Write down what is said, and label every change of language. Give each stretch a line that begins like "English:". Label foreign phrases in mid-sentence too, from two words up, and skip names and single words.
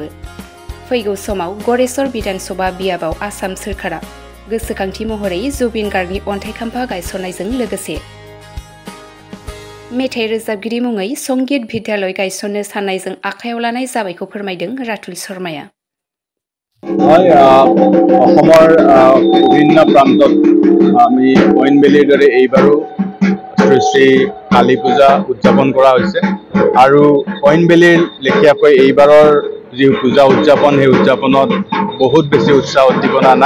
Bodo: फैगौ समाव गरेस्वर बिधान सभा बियाबाव आसाम सोरखारा गोसोखांथि महरै जुबिन गार्गनि अन्थाइ खाम्फा गायसननायजों लोगोसे मेथाइ रोजाबगिरि मुङै संगीत बिद्यालय गायसननो साननायजों आखायाव लानाय जाबायखौ फोरमायदों रातुल शर्माया।
Assamese: বিভিন্ন প্ৰান্তত আমি ঐনবেলিৰ দৰে এইবাৰো শ্ৰী শ্ৰী কালী পূজা উদযাপন কৰা হৈছে আৰু ঐনবেলিৰ লেখীয়াকৈ এইবাৰৰ যি পূজা উদযাপন সেই উদযাপনত বহুত বেছি উৎসাহ উদ্দীপনা নাই।